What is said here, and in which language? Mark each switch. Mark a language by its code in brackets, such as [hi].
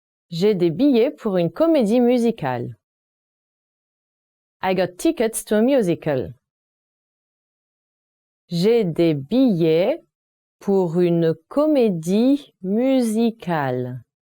[fr] J'ai des billets pour une comédie musicale. [en] I got tickets to a musical. [fr] J'ai des billets pour une comédie musicale.